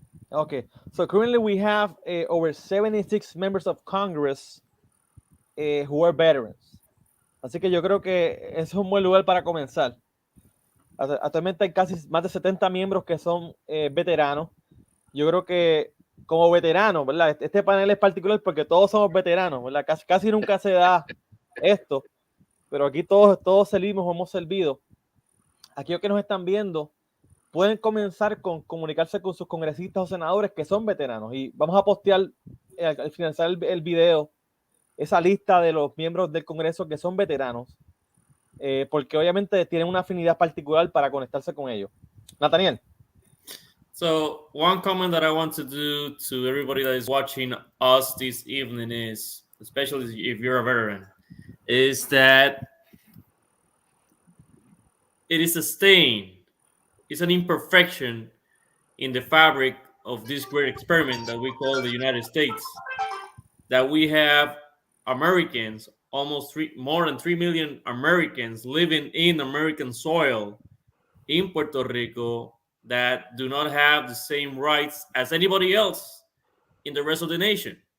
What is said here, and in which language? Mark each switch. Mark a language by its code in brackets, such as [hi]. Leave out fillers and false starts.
[en] Okay, so currently we have over 76 members of Congress who are veterans. [es] Así que yo creo que es un buen lugar para comenzar. Actualmente hay casi más de 70 miembros que son veteranos. Yo creo que como veteranos, ¿verdad? Este panel es particular porque todos somos veteranos, ¿verdad? Casi nunca se da esto, pero aquí todos servimos o hemos servido. Aquellos que nos están viendo pueden comenzar con comunicarse con sus congresistas o senadores que son veteranos, y vamos a postear al finalizar el video esa lista de los miembros del Congreso que son veteranos, porque obviamente tienen una afinidad particular para conectarse con ellos. Nathaniel. [en] So one comment that I want to do to everybody that is watching us this evening is, especially if you're a veteran, is that it is a stain, it's an imperfection in the fabric of this great experiment that we call the United States, that we have Americans, more than 3 million Americans living in American soil in Puerto Rico that do not have the same rights as anybody else in the rest of the nation.